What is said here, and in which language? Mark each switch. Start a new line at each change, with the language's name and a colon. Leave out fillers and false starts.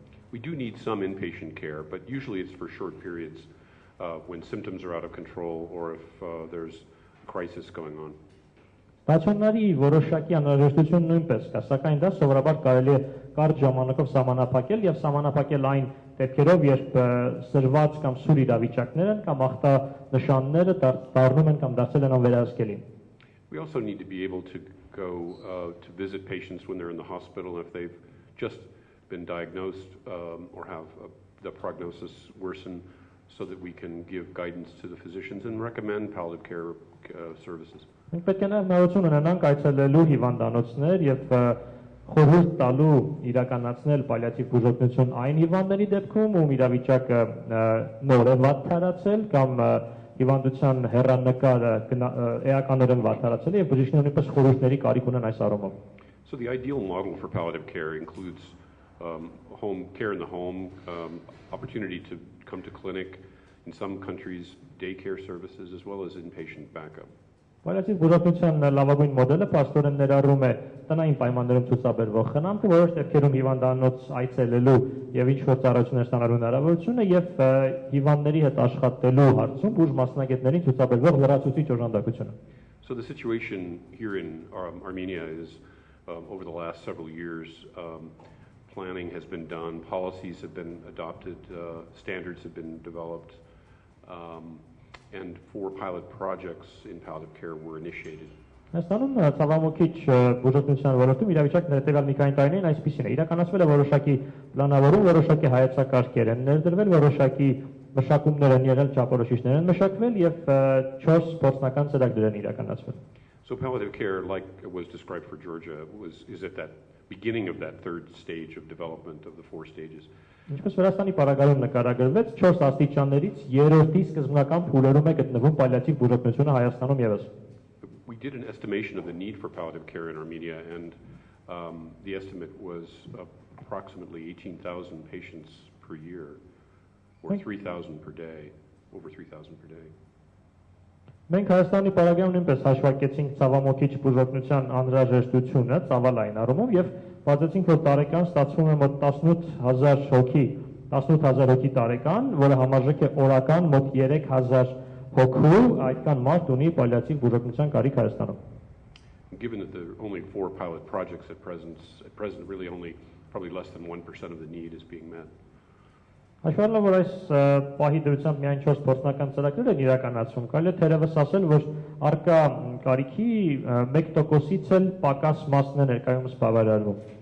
English: We do need some inpatient care, but usually it's for short periods when symptoms are out of control or if there's a crisis going on.
Armenian: Ստացիոնարի որոշակի անհրաժեշտություն նույնպես կա, սակայն դա սովորաբար կարելի է կարճ ժամանակով սահմանափակել եւ սահմանափակել այն դեպքերով, երբ սրված կամ սուր իրավիճակներ են կամ ախտանշանները դառնում են կամ դարձել են անվերահսկելի։
English: We also need to be able to go to visit patients when they're in the hospital if they've just been diagnosed or have the prognosis worsen so that we can give guidance to the physicians and recommend palliative care services.
Armenian: Մենք պետք է նաև նորություն ունենանք այցելելու հիվանդանոցներ եւ խորհուրդ տալու իրականացնել պալիատիվ բուժօգնություն այն հիվանդների դեպքում, ում իրավիճակը նոր է վատթարացել կամ հիվանդության հեռանկարը էականորեն վատթարացել է եւ բժիշկները նույնպես խորհուրդների կարիք ունեն այս առումով։
English: So the ideal model for palliative care includes home care in the home, opportunity to come to clinic, in some countries daycare services as well as inpatient backup.
Armenian: Պալիատիվ բուժօգնության լավագույն մոդելը փաստորեն ներառում է տնային պայմաններում ցուցաբերվող խնամքը, որոշ դեպքերում հիվանդանոց այցելելու եւ ինչ-որ ծառայություններ ստանալու հնարավորությունը եւ հիվանդների հետ աշխատելու հարցում բուժ մասնագետներին ցուցաբերվող լրացուցիչ օժանդակությունը։
English: So the situation here in Armenia is over the last several years planning has been done, policies have been adopted, standards have been developed, and 4 pilot projects in palliative care were initiated.
Armenian: Հայաստանում ցավամոքիչ բուժօգնության ոլորտում իրավիճակն հետևյալ մի քանի տարիներին այսպիսին է. Իրականացվել է որոշակի պլանավորում, որոշակի հայեցակարգեր են ներդրվել, որոշակի մշակումներ են եղել, չափորոշիչներ են մշակվել եւ 4 փորձնական ծրագրեր են իրականացվել։
English: So palliative care, like it was described for Georgia, is at that beginning of that 3rd stage of development of the 4 stages.
Armenian: Ինչպես Վրաստանի պարագայում նկարագրվեց, 4 աստիճաններից 3-րդի սկզբնական փուլերում է գտնվում պալիատիվ բուժօգնությունը Հայաստանում եւս։
English: We did an estimation of the need for palliative care in Armenia, and the estimate was approximately 18,000 patients per year, or 3,000 per day, over 3,000 per day.
Armenian: Մենք Հայաստանի պարագայում նույնպես հաշվարկեցինք ցավամոքիչ բուժօգնության անհրաժեշտությունը ցավալային առումով եւ բացեցինք, որ տարեկան ստացվում է մոտ 18,000 հոգի տարեկան, որը համարժեք է օրական մոտ 3,000 հոգու, այդքան մարդ ունի պալիատիվ բուժօգնության կարիք Հայաստանում։
English: Given that there are only 4 pilot projects at present really only probably less than 1% of the need is being met.
Armenian: Հաշվառելով, որ այս պահի դրությամբ միայն 4 փորձնական ծրագրեր են իրականացվում, կարելի է թերևս ասել, որ արկա կարիքի 1%-ից էլ պակաս մասն է ներկայումս բավարարվում։